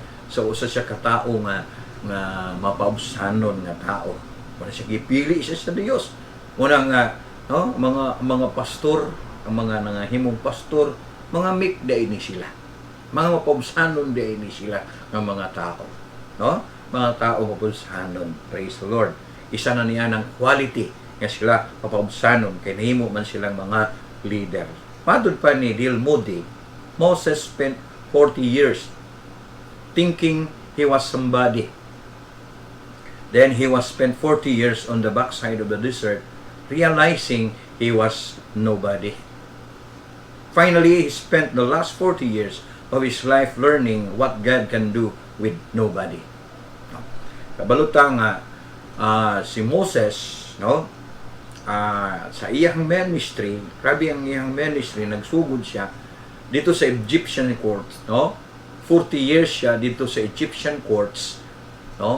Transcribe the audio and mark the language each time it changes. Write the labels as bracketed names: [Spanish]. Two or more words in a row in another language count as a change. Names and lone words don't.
[Cebuano] So usa siya katao nga mapaubsanon nga tao. Wala siya gipili siya sa Dios. Unang no, mga pastor, ang mga nangahimong pastor, mga meek day ni sila. Mga mapaubsanon day ni sila ng mga tao. No? Mga tao mapaubsanon. [English] Praise the Lord. [Cebuano] Isa na niya ng quality nga sila mapaubsanon kay nahimo man silang mga leader. Padud pa ni D.L. [English] Moody, Moses spent 40 years thinking he was somebody. Then he was spent 40 years on the backside of the desert realizing he was nobody. Finally, he spent the last 40 years of his life learning what God can do with nobody. [Cebuano] Kabalutang si Moses, no? Sa iyang ministry, grabe ang iyang ministry, nagsugod siya dito sa Egyptian courts, no? 40 years siya dito sa Egyptian courts, no?